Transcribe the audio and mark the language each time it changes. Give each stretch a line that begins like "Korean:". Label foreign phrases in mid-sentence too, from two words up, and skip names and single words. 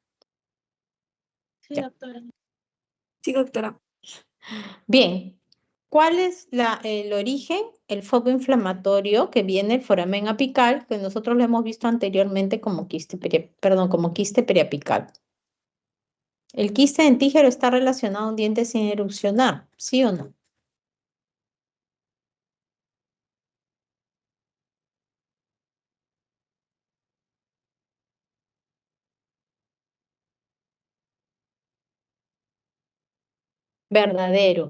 Spanish: Sí, Ya. doctora. Sí, doctora. Bien. ¿Cuál es el origen? El foco inflamatorio que viene el foramen apical, que nosotros lo hemos visto anteriormente como perdón, como quiste periapical. ¿El quiste dentígero está relacionado a un diente sin erupcionar? ¿Sí o no? Verdadero.